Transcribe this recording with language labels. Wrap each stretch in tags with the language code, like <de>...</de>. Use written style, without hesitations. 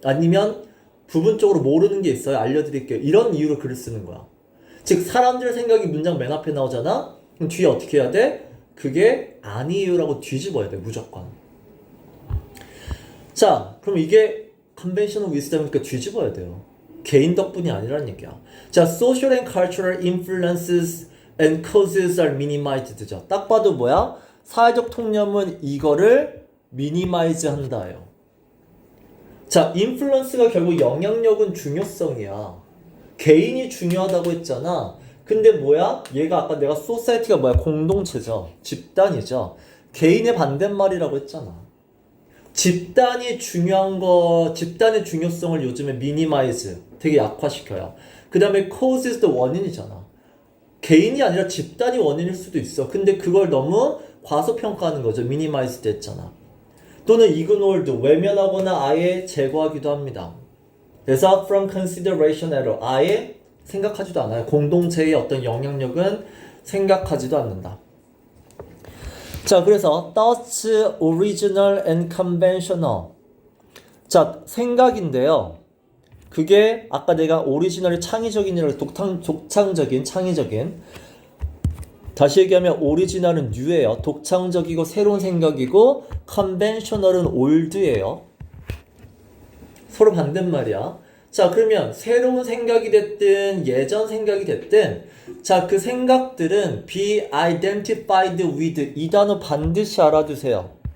<ko>아니면 부분적으로 모르는 게 있어요. 알려드릴게요. 이런 이유로 글을 쓰는 거야. 즉 사람들 생각이 문장 맨 앞에 나오잖아. 그럼 뒤에 어떻게 해야 돼? 그게 아니에요라고 뒤집어야 돼. 무조건. 자, 그럼 이게 conventional wisdom이니까 뒤집어야 돼요. 개인 덕분이 아니라는 얘기야.</ko> <en>자, social and cultural influences and causes are minimized죠.</en> <ko>딱 봐도 뭐야? 사회적 통념은 이거를 minimize 한다예요. 자, 인플루언스가 결국 영향력은 중요성이야. 개인이 중요하다고 했잖아. 근데 뭐야? 얘가 아까 내가 소사이티가 뭐야? 공동체죠. 집단이죠. 개인의 반대말이라고 했잖아. 집단이 중요한 거, 집단의 중요성을 요즘에 미니마이즈, 되게 약화시켜요. 그 다음에 causes 원인이잖아. 개인이 아니라 집단이 원인일 수도 있어. 근데 그걸 너무 과소평가하는 거죠. 미니마이즈드 했잖아. 또는 ignored, 외면하거나 아예 제거하기도 합니다. 그래서 from consideration at all, 아예 생각하지도 않아요. 공동체의 어떤 영향력은 생각하지도 않는다.</ko> <en>자, 그래서 thoughts original and conventional.</en> <ko>자, 생각인데요. 그게 아까 내가 오리지널이 창의적인이라고 독창적인, 창의적인. 다시 얘기하면 오리지널은 뉴예요. 독창적이고 새로운 생각이고 컨벤셔널은 올드예요. 서로 반대말이야. 자, 그러면 새로운 생각이 됐든 예전 생각이 됐든 자, 그 생각들은 be identified with 이 단어 반드시 알아두세요.</ko>